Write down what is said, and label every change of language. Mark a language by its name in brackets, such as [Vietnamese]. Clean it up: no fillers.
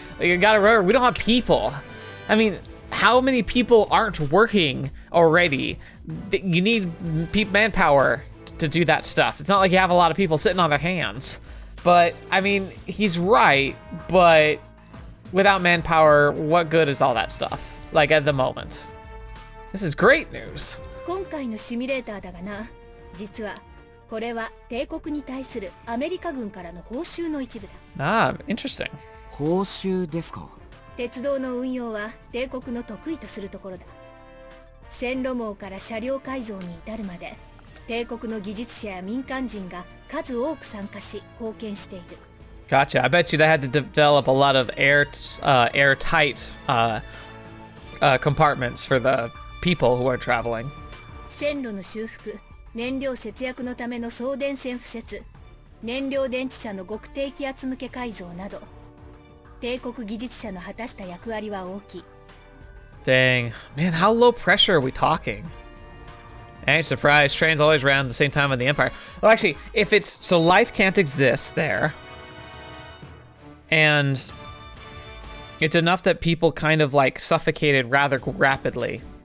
[English] You gotta remember, we don't have people. I mean, how many people aren't working already? You need manpower to do that stuff. It's not like you have a lot of people sitting on their hands. But, I mean, he's right, but without manpower, what good is all that stuff? Like, at the moment. This is great news. [Japanese] 今回のシミュレーターだがな、実はこれは帝国に対するアメリカ軍からの報酬の一部だ。 [English] Ah, interesting. [Japanese] 報酬ですか。鉄道の運用は帝国の得意とするところだ。線路網から車両改造に至るまで、帝国の技術者や民間人が数多く参加し貢献している。 [English] Gotcha. I bet you they had to develop a lot of airtight compartments for the people who are traveling. [Japanese] 線路の修復、燃料節約のための送電線敷設、燃料電池車の極低気圧向け改造など、帝国技術者の果たした役割は大きい。 [English] Dang. Man, how low pressure are we talking? I ain't surprised. Trains always ran at the same time in the Empire. Well, actually, if it's... So life can't exist there. And it's enough that people kind of, like, suffocated rather rapidly.